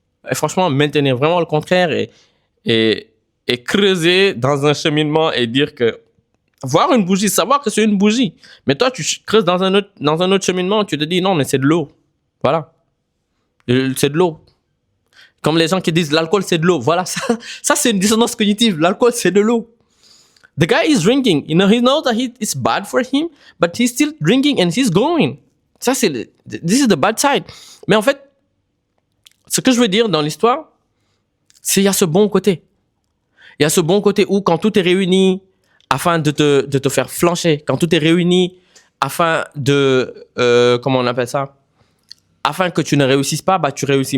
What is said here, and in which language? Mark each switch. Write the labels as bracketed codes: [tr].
[fr] Et franchement, maintenir vraiment le contraire et creuser dans un cheminement et dire que voir une bougie, savoir que c'est une bougie. Mais toi, tu creuses dans un autre cheminement, tu te dis non, mais c'est de l'eau. Voilà. C'est de l'eau. Comme les gens qui disent l'alcool, c'est de l'eau. Voilà, ça c'est une dissonance cognitive. L'alcool, c'est de l'eau. [en] The guy is drinking. You know, he knows that it's bad for him, but he's still drinking and he's going. [fr] Ça, [en] this is the bad side. [fr] Mais en fait, ce que je veux dire dans l'histoire, c'est qu'il y a ce bon côté. Il y a ce bon côté où quand tout est réuni afin de te faire flancher, quand tout est réuni afin de, comment on appelle ça, afin que tu ne réussisses pas, tu réussis.